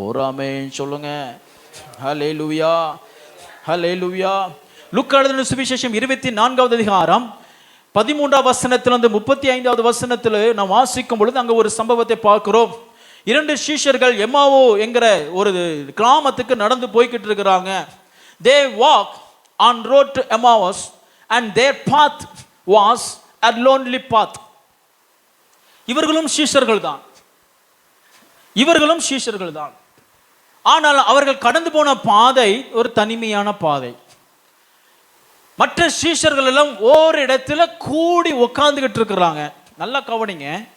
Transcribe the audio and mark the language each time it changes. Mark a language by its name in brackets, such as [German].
[Tamil] ஒரு ஆமென் சொல்லுங்க. ஹல்லேலூயா, ஹல்லேலூயா. லூக்கா எழுதின சுவிசேஷம் 24வது அதிகாரம் 13வது வசனத்திலிருந்து 35வது வசனத்தில் நாம் வாசிக்கும் பொழுது அங்கே ஒரு சம்பவத்தை பார்க்கிறோம். 2 சீஷர்கள் எம்மாவோ என்கிற ஒரு கிராமத்துக்கு நடந்து போய்கிட்டு இருக்கிறாங்க. [English] They walk on road to Emmaus and their path was a lonely path. [Tamil] இவர்களும் சீஷர்கள் தான், இவர்களும் சீஷர்கள் தான். ஆனால் அவர்கள் கடந்து போன பாதை ஒரு தனிமையான பாதை. மற்ற சீஷர்கள் எல்லாம் ஒரு இடத்துல கூடி உட்காந்துக்கிட்டு இருக்கிறாங்க. நல்லா கவனிங்க.